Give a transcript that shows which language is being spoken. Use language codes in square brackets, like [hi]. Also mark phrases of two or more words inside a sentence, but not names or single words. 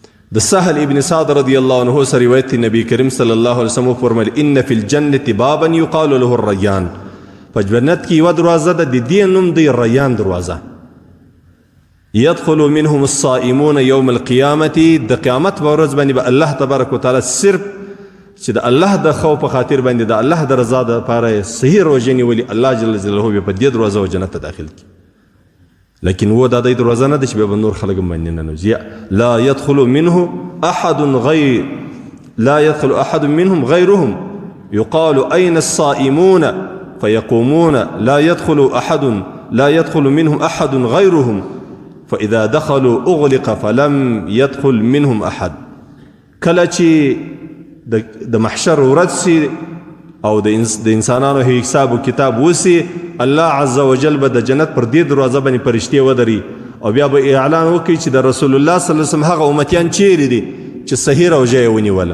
[ps] د سهل ابن سعد [ar] رضی الله عنه [ps] سره روایت نبی کریم [ar] صلی الله علیه وسلم [ps] فرمایل [ar] ان فی الجنة بابا یقال له الریان، [ps] په جنت کې یوه دروازه ده، د دې نوم دی ریان دروازه. [ar] يدخل منهم الصائمون يوم القيامة، [ps] د قیامت په ورځ باندې به [ar] الله تبارک وتعالی [ps] صرف چې د الله د خوف په خاطر باندې د الله د رضا دپاره صحیح روژې نیولي، الله [ar] جل جلاله [ps] به په دې دروازه و جنت ته داخل کړي. لیکن و دا د دروازه نه ده چې بیا به نور خلک هم باندې ننوځي. [ar] لا يدخل منه احد غير لا يدخل احد منهم غيرهم يقال اين الصائمون فيقومون لا يدخل منهم احد غيرهم فاذا دخلوا اغلق فلم يدخل منهم احد. [ps] کله چې د محشر ورځ سي او د انسانانو حساب و کتاب وسی، الله [ar] عز وجل [ps] به د جنت پر دې دروازه باندې فرشتې ودري او بیا به اعلان وکړي چې د رسول الله [ar] صلی الله علیه وسلم [ps] هغه امتیان چیرې دي چې صحیح روژه یې ونیوله.